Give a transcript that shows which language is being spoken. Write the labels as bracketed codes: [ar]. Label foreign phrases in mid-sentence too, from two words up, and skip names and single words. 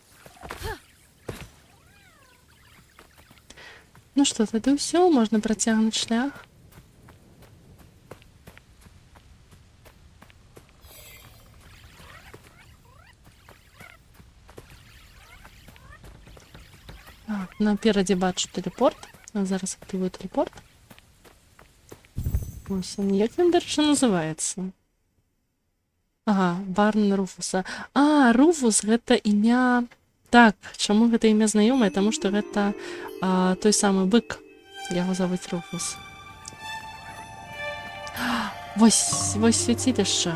[be] Ну што, тады ўсё, можна працягнуць шлях. Так, наперадзе бачу тэлепорт. Зараз актывую тэлепорт. [uk] Ось он, як він, [be] дарэчы, называецца? Ага, Барн Руфуса. Руфус гэта імя... Так, чаму гэта імя знаёмае? Таму што гэта той самы бык. Яго завуць Руфус. Вось свяцілішча.